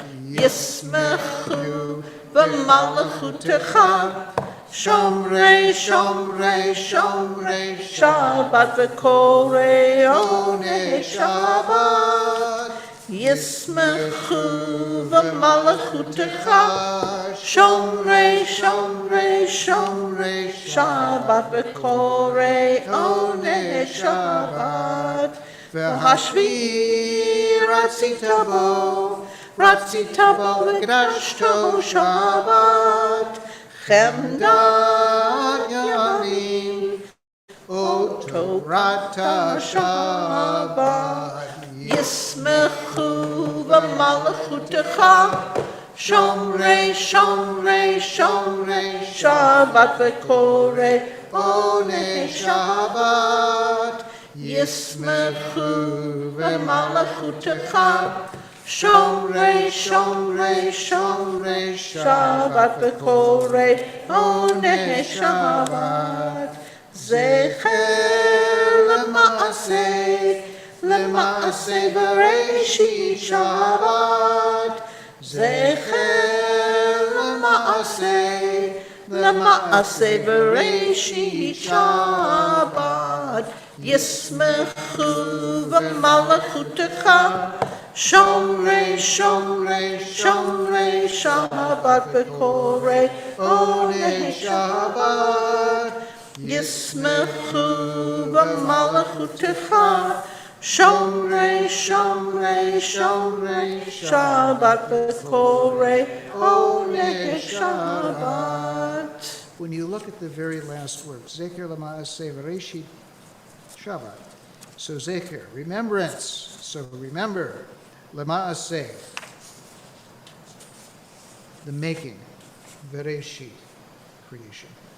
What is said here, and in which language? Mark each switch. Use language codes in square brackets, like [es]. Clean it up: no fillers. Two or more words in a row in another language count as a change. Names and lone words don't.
[he] ישמחו במלכותך, שומרי, שומרי, שומרי, שבת וקוראי, עונג שבת. ישמחו במלכותך, שומרי, שומרי, שומרי, שבת וקוראי, עונג שבת. והשביעי רצית בו וקדשתו שבת. חמדת ימים, אותו קראת שבת. ישמחו במלכותך, שומרי, שומרי, שומרי, שבת וקוראי, עונג שבת. ישמחו במלכותך, שומרי, שומרי, שומרי, שבת וקוראי, עונג שבת. זכר למעשה, למעשה בראשית שבת. זכר למעשה, למעשה בראשית שבת. ישמחו במלכותך, שומרי, שומרי, שומרי, שבת וקוראי, עונג שבת. ישמחו במלכותך, שומרי, שומרי, שומרי, שבת וקוראי, עונג שבת. [en] When you look at the very last word, [he] זכר למעשה בראשית שבת. [en] So Zecher, remembrance. So remember, Lema'aseh, the making, Bereshit, creation.